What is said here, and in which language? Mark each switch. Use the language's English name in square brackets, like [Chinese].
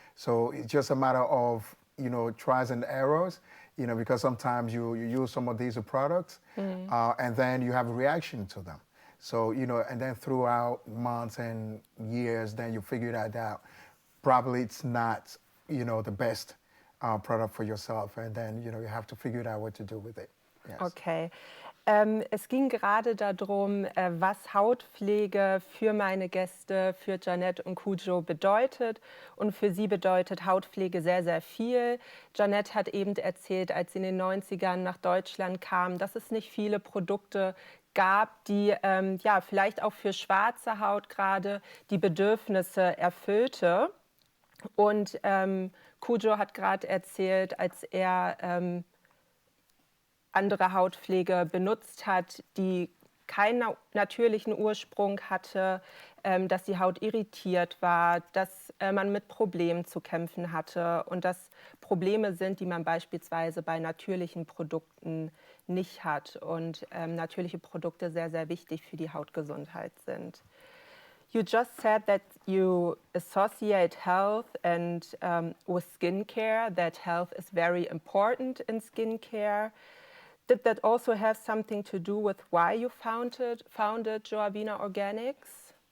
[English] So it's just a matter of, you know, trials and errors, you know, because sometimes you use some of these products and then you have a reaction to them. So, you know, and then throughout months and years, then you figure that out. Probably it's not, you know, the best product for yourself. And then, you know, you have to figure out what to do with it. Yes. Okay. [German] Es ging gerade darum, was Hautpflege für meine Gäste, für Jeannette und Koudzo bedeutet. Und für sie bedeutet Hautpflege sehr, sehr viel. Jeannette hat eben erzählt, als sie in den 90ern nach Deutschland kam, dass es nicht viele Produkte gab, die ja, vielleicht auch für schwarze Haut gerade die Bedürfnisse erfüllte. Und Koudzo hat gerade erzählt, als er andere Hautpflege benutzt hat, die keinen natürlichen Ursprung hatte, dass die Haut irritiert war, dass man mit Problemen zu kämpfen hatte und dass Probleme sind, die man beispielsweise bei natürlichen Produkten nicht hat und natürliche Produkte sehr, sehr wichtig für die Hautgesundheit sind. [English] You just said that you associate health and with skincare, that health is very important in skincare. Did that also have something to do with why you founded Joavina Organics?